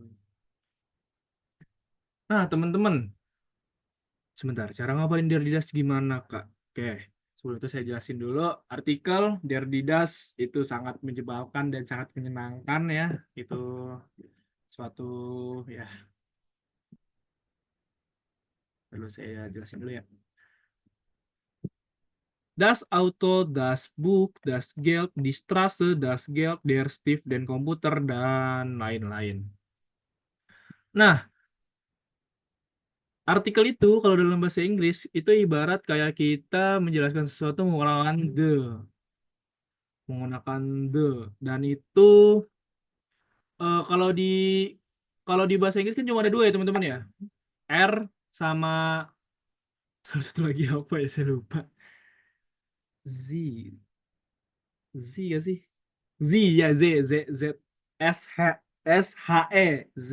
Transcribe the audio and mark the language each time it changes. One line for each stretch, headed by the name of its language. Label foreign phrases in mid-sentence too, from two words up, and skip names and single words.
Indonesian: Nah, teman-teman, sebentar, cara ngapalin Derdidas gimana, Kak? Oke, sebelum itu saya jelasin dulu. Artikel Derdidas itu sangat menyebalkan dan sangat menyenangkan ya. Itu suatu, ya, perlu saya jelasin dulu ya.
German: Das Auto, das Buch, das Geld, die Straße, das Geld, der Stift,
Indonesian: dan komputer, dan lain-lain. Nah, artikel itu kalau dalam bahasa Inggris itu ibarat kayak kita menjelaskan sesuatu menggunakan the, dan itu kalau di bahasa Inggris kan cuma ada dua ya teman-teman ya, R sama satu lagi apa ya saya lupa, Z, Z ya sih, Z ya, Z SHE, Z.